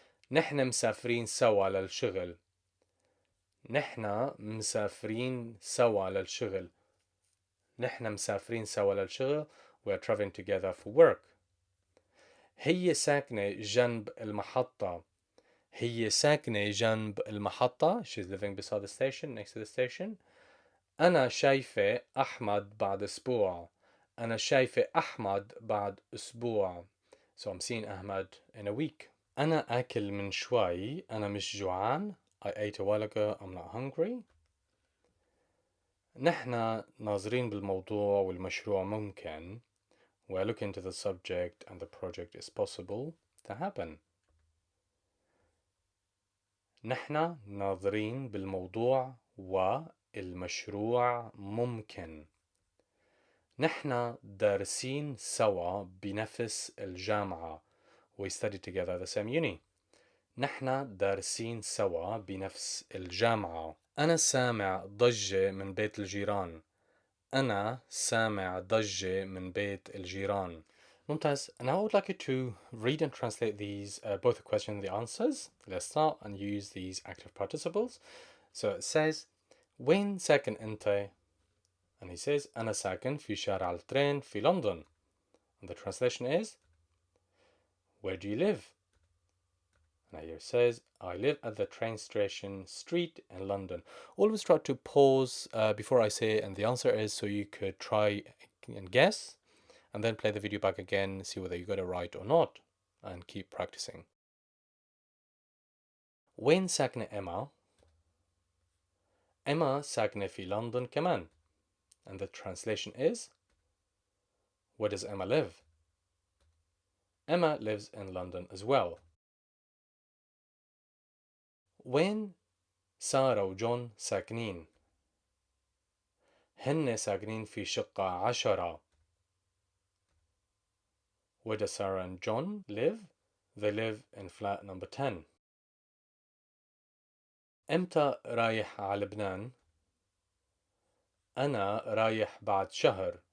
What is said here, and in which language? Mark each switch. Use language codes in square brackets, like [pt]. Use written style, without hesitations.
[ar] نحن مسافرين سوا للشغل. نحن مسافرين سوا للشغل. نحن مسافرين سوا للشغل. [en] We are traveling together for work. [ar] هي ساكنة جنب المحطة. هي ساكنة جنب المحطة. [en] She's living beside the station, next to the station. [ar] أنا شايفة أحمد بعد أسبوع. أنا شايفة أحمد بعد أسبوع. [en] So I'm seeing Ahmad in a week. [ar] أنا أكل من شوي. أنا مش جوعان. [en] I ate a while ago. I'm not hungry. [ar] نحن ناظرين بالموضوع والمشروع ممكن. [en] We're looking into the subject and the project is possible to happen. [ar] نحن ناظرين بالموضوع والمشروع ممكن. نحن دارسين سوا بنفس الجامعة. [en] We study together at the same uni. [ar] نحن دارسين سوا بنفس الجامعة. أنا سامع ضجة من بيت الجيران. أنا سامع ضجة من بيت الجيران. ممتاز. [en] Now I would like you to read and translate these, both the question and the answers. Let's start and use these active participles. So it says, [ar] وين ساكن أنت? [en] And he says, [ar] أنا ساكن في شارع الترين في لندن. [en] And the translation is, where do you live? And here it says, I live at the train station street in London. Always try to pause before I say it and the answer is, so you could try and guess, and then play the video back again, see whether you got it right or not, and keep practicing. [ar] وين ساكنة إما؟ إما ساكنة في لندن كمان. [en] And the translation is, where does Emma live? Emma lives in London as well. [ar] وين سارة وجون ساكنين؟ هن ساكنين في شقة 10. [en] Where does Sarah and John live? They live in flat number 10. [ar] إمتى رايح على لبنان؟ أنا رايح بعد شهر.